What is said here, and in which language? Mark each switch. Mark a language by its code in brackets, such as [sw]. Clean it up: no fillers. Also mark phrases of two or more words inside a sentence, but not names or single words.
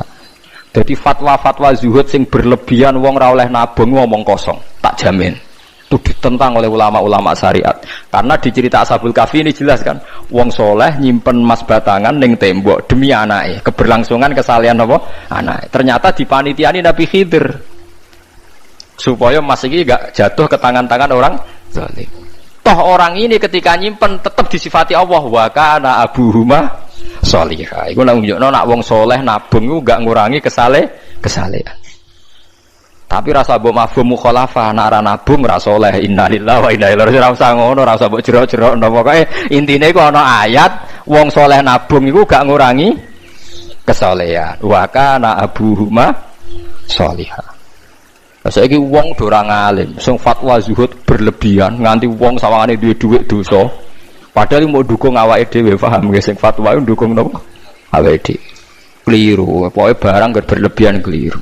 [jv] Jadi fatwa-fatwa zuhud sing berlebihan wong ra oleh nabung ngomong kosong, tak jamin. [id] Itu ditentang oleh ulama-ulama syariat. Karena di cerita Ashabul Kahfi ini jelas kan, [jv] wong soleh nyimpen emas batangan ning tembok demi anake, [id] keberlangsungan kesalihan [jv] apa? Anake. [id] Ternyata dipanitiani Nabi Khidir. Supaya emas iki enggak jatuh ke tangan-tangan orang zalim. Toh orang ini ketika nyimpen tetap disifati Allah [ar] وكان أبوهما صالحا. [jv] Iku nunjukno nak wong soleh nabung iku enggak ngurangi kesalehan. Tapi rasa mbok [ar] مفهوم مخالفة [jv] nak ra nabung ra saleh [ar] إنا لله وإنا إليه راجعون. [jv] Ora usah ngono, ora usah mbok jero-jero pokoke intine iku ana ayat wong saleh nabung iku gak ngurangi kesalehan. [ar] وكان أبوهما صالحا. [jv] Saiki wong do ora ngalim, sing fatwa zuhud berlebihan nganti wong sawangane duwe dhuwit dosa. Padahal mau dukung awake dhewe, paham nggih sing fatwa iku dukung napa? Awake dhewe. [id] Keliru, pokoknya barang berlebihan keliru.